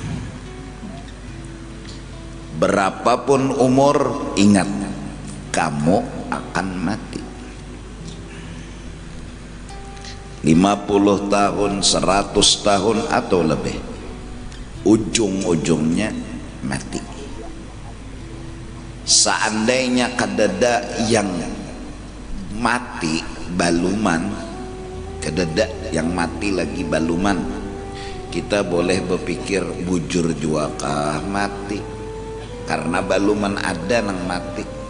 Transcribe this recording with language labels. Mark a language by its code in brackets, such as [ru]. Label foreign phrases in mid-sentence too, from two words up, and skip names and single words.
[id] Berapapun umur, ingat, kamu akan mati. 50 tahun, 100 tahun atau lebih, ujung-ujungnya mati. [bjn] Seandainya kadada yang mati baluman, kadada yang mati lagi baluman, kita boleh berpikir bujur juakah mati, karena baluman ada nang mati.